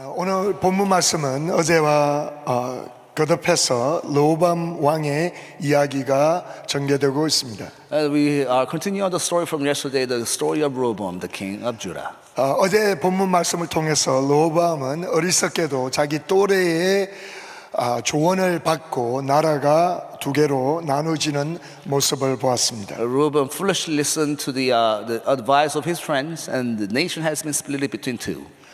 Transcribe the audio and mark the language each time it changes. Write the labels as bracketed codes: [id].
[ko] 오늘 본문 말씀은 어제와 거듭해서 르호보암 왕의 이야기가 전개되고 있습니다. [en] We are continuing the story from yesterday, the story of Rehoboam, the king of Judah. [ko] 어제 본문 말씀을 통해서 르호보암은 어리석게도 자기 또래의 조언을 받고 나라가 두 개로 나누어지는 모습을 보았습니다. [en] Rehoboam foolishly listened to the advice of his friends, and the nation has been split between two.